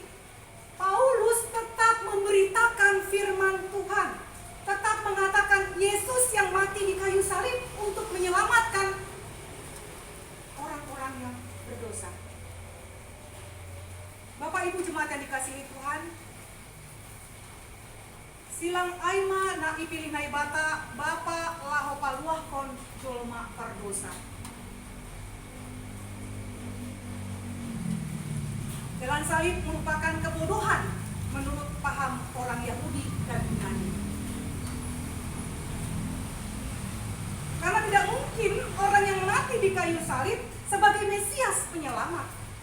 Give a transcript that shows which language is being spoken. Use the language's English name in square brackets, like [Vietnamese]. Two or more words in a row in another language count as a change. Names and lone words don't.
[Indonesian] Paulus tetap memberitakan firman Tuhan, tetap mengatakan Yesus yang mati di kayu salib untuk menyelamatkan orang-orang yang berdosa. Bapak Ibu jemaat yang dikasihi Tuhan, [Batak Simalungun] silang aima na ipilih bata Bapa laho paluah kon jolma perdosa. [Indonesian] Jalan salib merupakan kebodohan menurut paham orang Yahudi dan Yunani. Karena tidak mungkin orang yang mati di kayu salib sebagai Mesias penyelamat.